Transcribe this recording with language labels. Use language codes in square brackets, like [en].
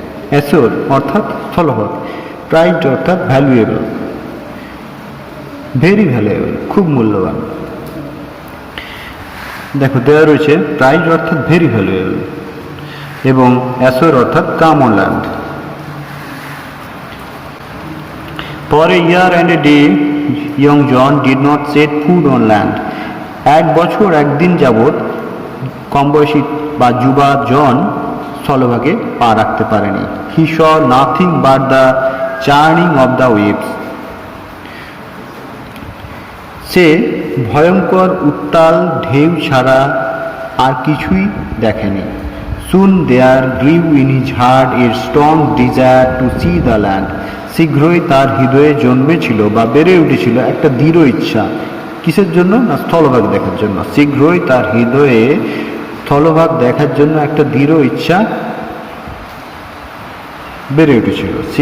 [bn] Assure অর্থাৎ স্থলভাগ, prized অর্থাৎ valuable, [en] very valuable, [bn] খুব মূল্যবান। দেখো দেওয়া রয়েছে প্রাইজ অর্থাৎ ভেরি ভ্যালুয়েবল এবং অ্যাশোর অর্থাৎ [en] Come on land. For a year and a day, young John did not set foot on land. [bn] এক বছর একদিন যাবৎ কম বয়সী বা যুবা জন স্থলভাগে পা রাখতে পারেনি। [en] He saw nothing but the churning of the waves. [bn] সে ভয়ঙ্কর উত্তাল ঢেউ ছাড়া আর কিছুই দেখেনি। [en] Soon there grew in his heart a strong desire to see the land. [bn] শীঘ্রই তার হৃদয়ে জন্মেছিল বা বেড়ে উঠেছিল একটা দৃঢ় ইচ্ছা। কিসের জন্য? না স্থলভাগ দেখার জন্য। শীঘ্রই তার হৃদয়ে স্থলভাগ দেখার জন্য একটা দৃঢ় ইচ্ছা বেড়ে উঠেছিল।